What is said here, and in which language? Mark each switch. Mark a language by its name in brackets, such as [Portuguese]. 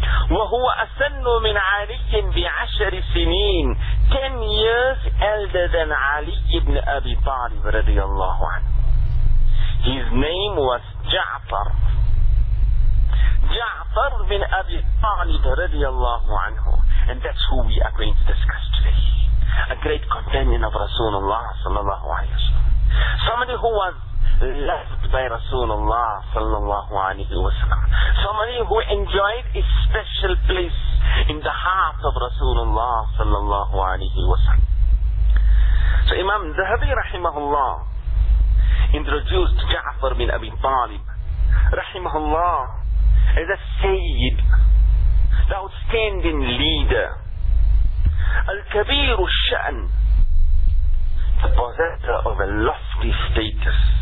[Arabic] وهو أسن من علي بعشر سنين [English] 10 years elder than [Arabic] علي بن أبي طالب رضي الله عنه. [English] His name was جعفر. [Arabic] جعفر بن أبي طالب رضي الله عنه. [English] And that's who we are going to discuss today. A great companion of [Arabic] رسول الله صلى الله عليه وسلم. [English] Somebody who was loved by Rasulullah sallallahu alayhi wa sallam. Somebody who enjoyed a special place in the heart of Rasulullah sallallahu alayhi wa sallam. So Imam Zahabi rahimahullah introduced Ja'far bin Abi Talib rahimahullah as a sayyid, the outstanding leader, [Arabic] al-kabiru al-sha'n, [English] the possessor of a lofty status.